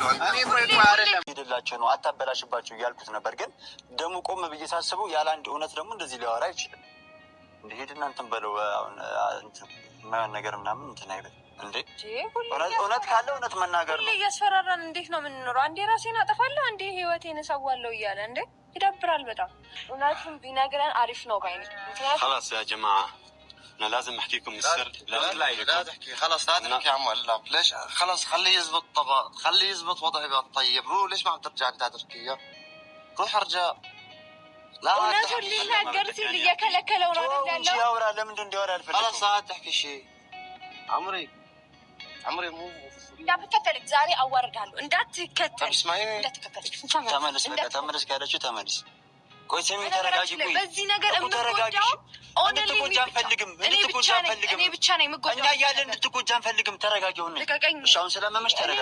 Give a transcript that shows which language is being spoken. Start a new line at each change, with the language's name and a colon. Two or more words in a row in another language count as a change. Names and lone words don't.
Amharic: ሄድላቸው ነው አታበላሽባቸው እያልኩት ነበር። ግን ደግሞ ቆም ብዬ ሳስበው ያለ አንድ እውነት ደግሞ እንደዚህ ሊያወራ አይችልም። እንደሄድ እናንተን በለው የማይሆን ነገር ምናምን እንትን አይበል እንዴ። እውነት ካለ እውነት መናገር ነው። እያስፈራራን እንዴት ነው የምንኖረው? አንዴ ራሴን አጠፋለሁ፣ አንዴ ህይወቴን እሰዋለሁ እያለ እንዴ ይደብራል በጣም። እውነቱን ቢነግረን አሪፍ ነው ባይ ነኝ።
Arabic: خلاص يا جماعة أنا لازم أحكي لكم السر. لا تحكي خلاص لا تحكي عم الله ليش خلاص خليه يزبط طبع خليه يزبط وضعه طيب. هو ليش ما عم ترجع انت تركيا؟ روح ارجع. لا
Amharic: እውነቱን ሊናገር ሲል እየከለከለው ነው አይደል ያለው? ያውራ ለምንድን እንዲያወራ አልፈልግም።
Arabic: خلاص لا تحكي شيء عمري مو
Amharic: እንዳትከተልክ ዛሬ አዋርዳለሁ። እንዳትከተል ተመለስ ካለችው ተመለስ። ቆይ ስሚ ተረጋጊ። ቆይ በዚህ ነገር እንድትጎዳው እንድትጎጃ አንፈልግም። እኔ ብቻ ነኝ የምጎዳው። እኛ እያለን እንድትጎጃ አንፈልግም። ተረጋጊ። ሆነ እሺ አሁን ስለመመሽ ተረጋጊ።